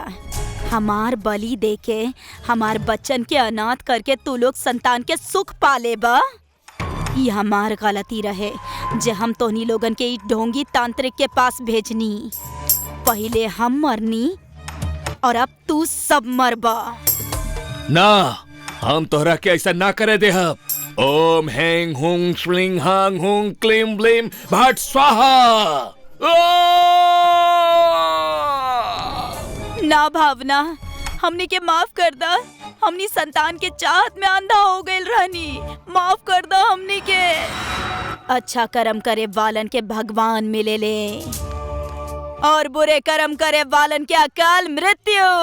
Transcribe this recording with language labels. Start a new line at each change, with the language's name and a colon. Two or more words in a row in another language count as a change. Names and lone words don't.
Bhojpuri: हमार बलि देके हमार बच्चन के अनाथ करके तू लोग संतान के सुख पाले बा। ये हमार गलती रहे जे हम तोहनी लोगन के ई ढोंगी तांत्रिक के पास भेजनी। पहले हम मरनी और अब तू सब मरबा। ना, हम तोहरा के ऐसा ना करे देहब।
Sanskrit: ओम हैंग हुंग श्लिंग हांग हुंग क्लीम ब्लीम भट स्वाहा।
Bhojpuri: ना भावना, हमनी के माफ कर दा। हमनी संतान के चाहत में अंधा हो गए रहनी। माफ कर दो हमनी के। अच्छा कर्म करे वालन के भगवान मिले ले और बुरे कर्म करे वालन के अकाल मृत्यु।